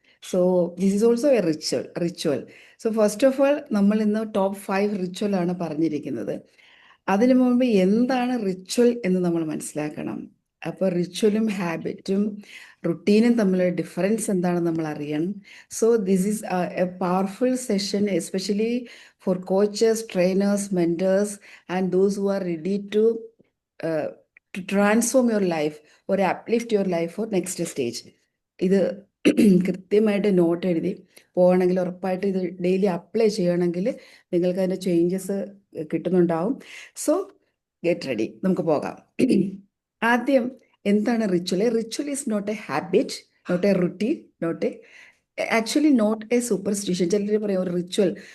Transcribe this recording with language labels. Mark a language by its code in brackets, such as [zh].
[en] So this is also a ritual. [ml] So first of all നമ്മൾ ഇന്ന് top 5 റിച്വലാണ് പറഞ്ഞിരിക്കുന്നത്. അതിനു മുമ്പ് എന്താണ് റിച്വൽ എന്ന് നമ്മൾ മനസ്സിലാക്കണം. അപ്പോൾ റിച്വലും ഹാബിറ്റും റുട്ടീനും തമ്മിലുള്ള ഡിഫറൻസ് എന്താണെന്ന് നമ്മൾ അറിയണം. So this is A powerful session especially [en] for coaches, trainers, mentors, and those who are ready to transform your life or uplift your life for next stage. [ml] ഇത് കൃത്യമായിട്ട് നോട്ട് എഴുതി പോകണമെങ്കിൽ ഉറപ്പായിട്ട് ഇത് ഡെയിലി അപ്ലൈ ചെയ്യണമെങ്കിൽ നിങ്ങൾക്ക് അതിൻ്റെ ചേഞ്ചസ് കിട്ടുന്നുണ്ടാവും. സോ ഗെറ്റ് റെഡി, നമുക്ക് പോകാം. ആദ്യം എന്താണ് ritual? [en] Ritual is not a habit, not a routine, actually not a superstition. [ml] ചിലർ പറയും ഒരു റിച്വൽ.